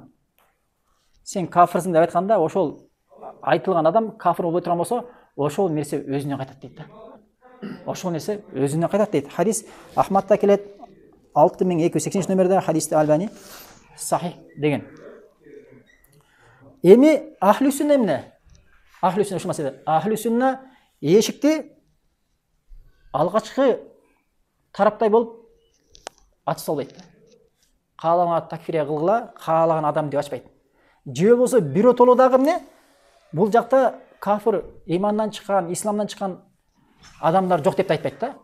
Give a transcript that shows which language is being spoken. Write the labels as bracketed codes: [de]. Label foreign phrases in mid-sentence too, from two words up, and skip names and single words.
[ky] Сен кафирсиң деп айтканда, ошол айтылган адам кафир болбой турган болсо, ошол нерсе өзүнө кайтат дейт да. Ошол нерсе өзүнө кайтат дейт. Хадис Ахмадта келет, 6280 номерде хадисти Албани сахих деген. Эми ахли сунна эмне? Ахли сунна ушул маселе. Ахли сунна эшикти алгачкы тараптай болуп ачып салбайт. Каалаган такфирия кылгыла, каалаган адам деп ачпайт. Же болсо биротоло дагы эмне? Бул жакта кафир, имандан чыккан, исламдан чыккан адамдар жок деп айтпайт да.